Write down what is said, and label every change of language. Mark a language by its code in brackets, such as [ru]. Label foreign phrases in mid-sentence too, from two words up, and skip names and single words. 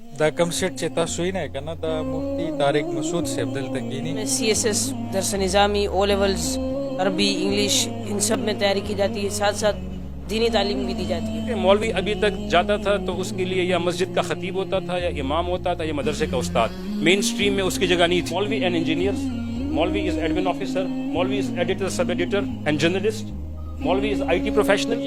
[ur] دا کم سیٹ چیتا سوئی نہ کنا دا مفتی طارق مسعود سے عبدال تکینی CSS درس نظامی [en] O levels [ur] عربی انگلش ان سب میں تیاری کی جاتی ہے، ساتھ ساتھ دینی تعلیم بھی دی جاتی ہے۔ مولوی ابھی تک جاتا تھا تو اس کے لیے یا مسجد کا خطیب ہوتا تھا یا امام ہوتا تھا یا مدرسے کا استاد، مین سٹریم میں اس کی جگہ نہیں تھی۔ [en] مولوی and engineer, مولوی is admin officer, مولوی is editor, sub editor and journalist, مولوی is IT professional۔